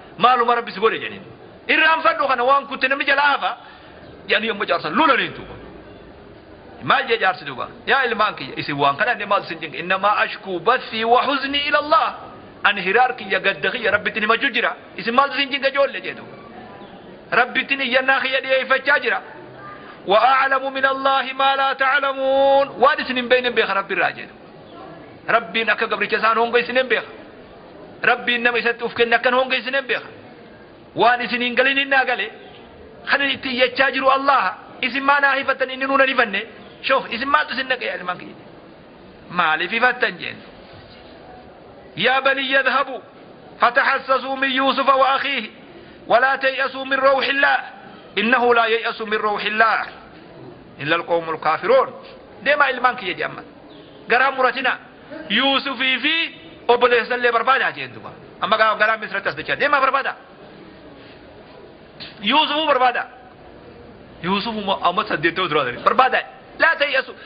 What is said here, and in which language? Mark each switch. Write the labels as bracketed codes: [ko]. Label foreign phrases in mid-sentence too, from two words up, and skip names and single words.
[om] Maaluma Rabbi si godhe jedheen. Irraanfadhu kana waan kutte namni jala hafa jedhanii yommuu jaarsan lolaniin tuuba. Maal jee jaarsi duuba? "Yaa ilmaan kiyya isin waan kana maal isin jinga? [ar] إنما أشكو بثي وحزني إلى الله." [om] Ani hiraar kiyya gadda kiyya Rabbitti nima jujjira. Isin maal isin jinga joolle jee duuba. Rabbitti iyyannaa kiyya dhiyeeffachaa jira. [ar] "وأعلم من الله ما لا تعلمون." [om] Waan isin hin beekne beeka Rabbi irraa jee duuba. Rabbiin akka gabricha isaan hongo isin hin beeka. Rabbiin nama isatti uf kenne akkan hongo isin hin beeka. Waan isin hin galin hin naa gale. Kan itti iyyachaa jiru Allah. Isin maa naa hifattan inni nuun hin hifanne. Shoof isin maaltu isin dhaqe yaa ilmaan kiyya? Maaliif hifattan jeen? [ar] "يا بني اذهبوا فتحسسوا من يوسف وأخيه. ولا تيأسوا من روح الله إنه لا ييأس من روح الله إلا القوم الكافرون." [om] Deemaa ilmaan kiyya jedhe amma. Garaa muratina. Yuusufii fi obboleessa illee barbaadaa jeen duba. Amma gaa garaa Misratti as dachaa. Deemaa barbaada. Yuusufuu barbaada. Yuusufu amma saddeettoo tura dha. Barbaada. [ar] لا تيأسوا.